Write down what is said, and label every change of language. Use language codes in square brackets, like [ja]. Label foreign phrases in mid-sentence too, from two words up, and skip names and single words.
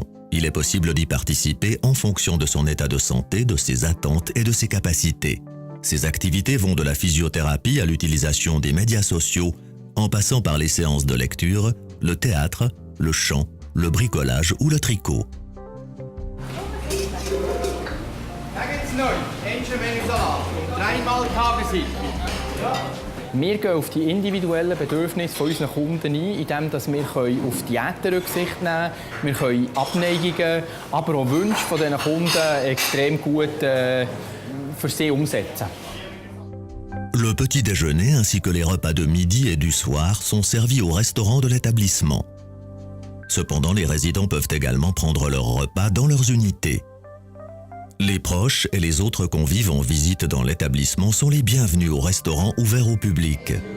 [fr] Il est possible d'y participer en fonction de son état de santé, de ses attentes et de ses capacités. Ces activités vont de la physiothérapie à l'utilisation des médias sociaux, en passant par les séances de lecture, le théâtre, le chant, le bricolage ou le tricot. [de] Wir gehen auf die individuellen Bedürfnisse unserer Kunden ein, indem wir auf Diäten Rücksicht nehmen können. Wir können Abneigungen, aber auch Wünsche von diesen Kunden extrem gut für sie umsetzen. [fr] Le petit déjeuner ainsi que les repas de midi et du soir sont servis au restaurant de l'établissement. Cependant, les résidents peuvent également prendre leurs repas dans leurs unités. Les proches et les autres convives en visite dans l'établissement sont les bienvenus au restaurant ouvert au public.